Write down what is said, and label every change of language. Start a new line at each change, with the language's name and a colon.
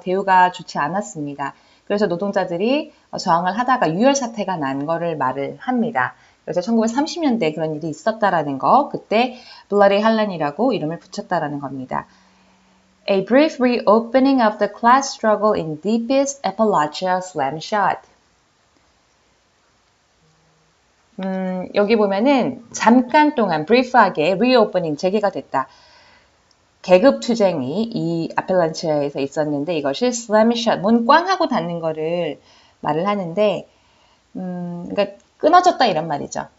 Korean: 대우가 좋지 않았습니다. 그래서 노동자들이 저항을 하다가 유혈 사태가 난 거를 말을 합니다. 그래서 1930년대에 그런 일이 있었다라는 거, 그때 블러디 할란이라고 이름을 붙였다라는 겁니다.
English: A brief reopening of the class struggle in deepest Appalachia slam shot.
Korean: 여기 보면은 잠깐 동안 브리프하게 reopening 재개가 됐다. 계급 투쟁이 이 아펠란치아에서 있었는데 이것이 슬램샷, 문 꽝 하고 닫는 거를 말을 하는데 그러니까 끊어졌다 이런 말이죠.